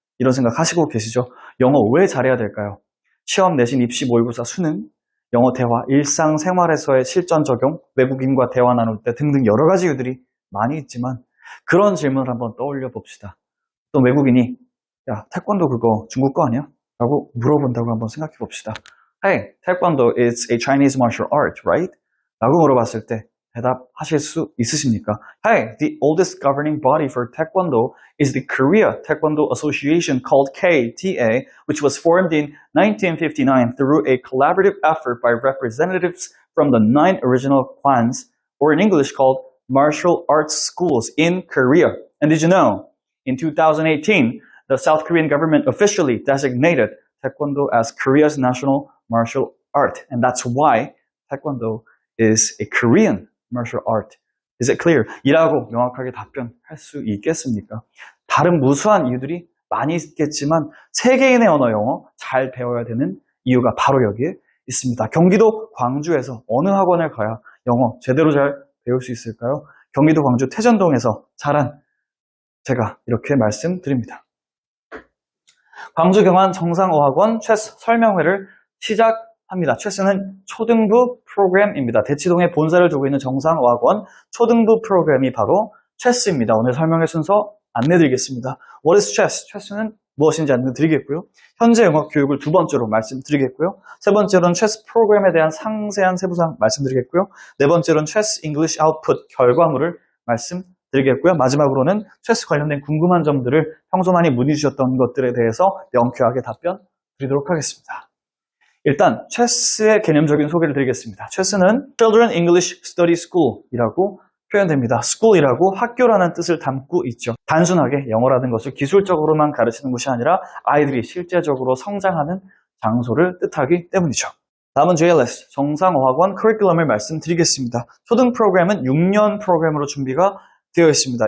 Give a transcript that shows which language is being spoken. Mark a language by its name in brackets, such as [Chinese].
[Korean] 이런 생각 하시고 계시죠? 영어 왜 잘해야 될까요? 시험, 내신, 입시, 모의고사, 수능, 영어 대화, 일상생활에서의 실전 적용, 외국인과 대화 나눌 때 등등 여러 가지 이유들이 많이 있지만 그런 질문을 한번 떠올려 봅시다. 또 외국인이 야, 태권도 그거 중국 거 아니야? 라고 물어본다고 한번 생각해 봅시다. [English] Hey, taekwondo is a Chinese martial art, right? [Korean] 라고 물어봤을 때 대답하실 수 있으십니까? [English] Hey, the oldest governing body for taekwondo is the Korea Taekwondo Association called KTA, which was formed in 1959 through a collaborative effort by representatives from the 9 original clans, or in English called martial arts schools in Korea. And did you know, in 2018, the South Korean government officially designated Taekwondo as Korea's national martial art. And that's why Taekwondo is a Korean martial art. Is it clear? [Korean] 이라고 명확하게 답변할 수 있겠습니까? 다른 무수한 이유들이 많이 있겠지만 세계인의 언어 영어 잘 배워야 되는 이유가 바로 여기에 있습니다. 경기도 광주에서 어느 학원을 가야 영어 제대로 잘 배울 수 있을까요? 경기도 광주 태전동에서 자란 제가 이렇게 말씀드립니다. 광주 경안 정상어학원 체스 설명회를 시작합니다. 체스는 초등부 프로그램입니다. 대치동에 본사를 두고 있는 정상어학원 초등부 프로그램이 바로 체스입니다. 오늘 설명회 순서 안내드리겠습니다. [English] What is chess? [Korean] 체스는 무엇인지 안내드리겠고요. 현재 영어 교육을 두 번째로 말씀드리겠고요. 세 번째로는 체스 프로그램에 대한 상세한 세부사항 말씀드리겠고요. 네 번째로는 체스 잉글리시 아웃풋 결과물을 말씀드리겠고요. 마지막으로는 체스 관련된 궁금한 점들을 평소 많이 문의 주셨던 것들에 대해서 명쾌하게 답변 드리도록 하겠습니다. 일단 체스의 개념적인 소개를 드리겠습니다. 체스는 Children English Study School이라고 표현됩니다. School이라고 학교라는 뜻을 담고 있죠. 단순하게 영어라는 것을 기술적으로만 가르치는 것이 아니라 아이들이 실제적으로 성장하는 장소를 뜻하기 때문이죠. 다음은 JLS, 정상어학원 커리큘럼을 말씀드리겠습니다. 초등 프로그램은 6년 프로그램으로 준비가 되어 있습니다.